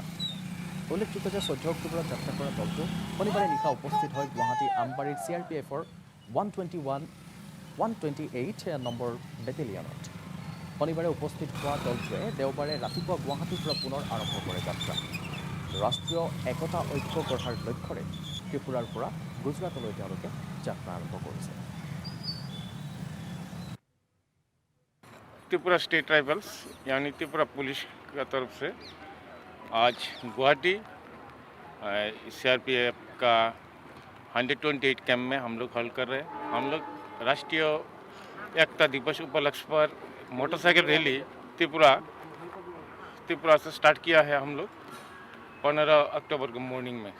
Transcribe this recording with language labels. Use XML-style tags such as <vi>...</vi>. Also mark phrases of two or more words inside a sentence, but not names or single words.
<as>উল্লেখযোগ্য যে 14 অক্টোবৰত যাত্ৰা কৰা দলটো শনিবাৰে নিশা উপস্থিত হয় গুৱাহাটী আমবাৰীৰ CRPFৰ 128 নম্বৰ বেটেলিয়নত। শনিবাৰে উপস্থিত হোৱা দলটোৱে দেওবাৰে ৰাতিপুৱা গুৱাহাটীৰ পৰা পুনৰ আৰম্ভ কৰে যাত্ৰা। ৰাষ্ট্ৰীয় একতা ঐক্য গঢ়াৰ লক্ষ্যৰে ত্ৰিপুৰাৰ পৰা গুজৰাটলৈ তেওঁলোকে যাত্ৰা আৰম্ভ কৰিছে।</as> <hi>त्रिपुरा</hi> <en>State Tribals</en> <hi>यानी त्रिपुरा पुलिस की तरफ से आज गुवाहाटी CRPF का 128 कैंप में हम लोग हल कर रहे हैं। हम लोग राष्ट्रीय एकता दिवस उपलक्ष्य पर मोटरसाइकिल रैली त्रिपुरा से स्टार्ट किया है हम लोग 15 अक्टूबर को मॉर्निंग में।</hi>